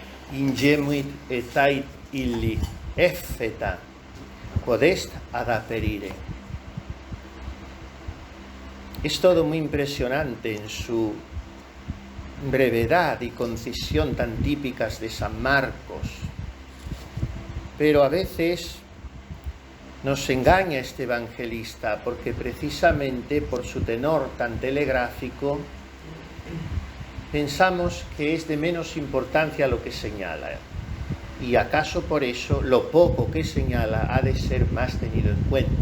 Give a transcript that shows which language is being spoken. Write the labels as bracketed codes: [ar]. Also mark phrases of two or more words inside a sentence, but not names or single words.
[la] ingemuit etait illi effeta, quod est ad aperire. [es] Es todo muy impresionante en su brevedad y concisión tan típicas de San Marcos, pero a veces nos engaña este evangelista porque precisamente por su tenor tan telegráfico pensamos que es de menos importancia lo que señala, y acaso por eso lo poco que señala ha de ser más tenido en cuenta.